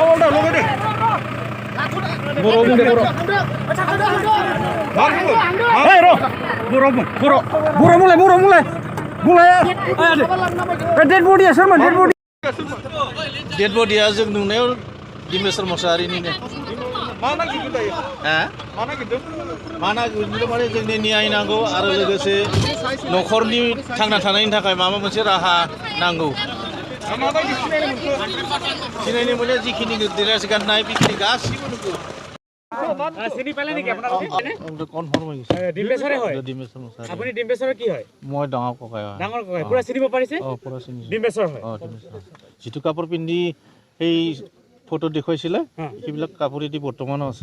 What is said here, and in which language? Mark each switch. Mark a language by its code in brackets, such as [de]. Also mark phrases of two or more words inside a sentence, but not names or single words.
[en] Dead body [id] aja nunggu di Mr. Mosari ini nih. Mana gitu ya? Mana gitu? Mana gitu mana [brx] जोंनि न्याय नांगौ आरो लोगोसे नखरनि थांना थानायनि थाखाय माबा मोनसे राहा नांगौ। सिनायनो मोनो जिखिनि ड्रेस गाननाय बिखिनि गासिबो नंगौ। [as] চিনি পালে নেকি আপোনালোকে কনফার্ম হৈ গৈছে। ডিম্বেশ্বৰে হয় ডিম্বেশ্বৰ মছাৰি। আপুনি ডিম্বেশ্বৰৰ কি হয় মই ডাঙৰ ককাই হয়। ডাঙৰ ককাই পুৰা চিনিব পাৰিছে পুৰা চিনি। ডিম্বেশ্বৰ হয় ডিম্বেশ্বৰ। যিটো কাপোৰ পিন্ধি এই ফটো দেখুৱাইছিলে সেইবিলাক কাপোৰেদি বৰ্তমানো আছে।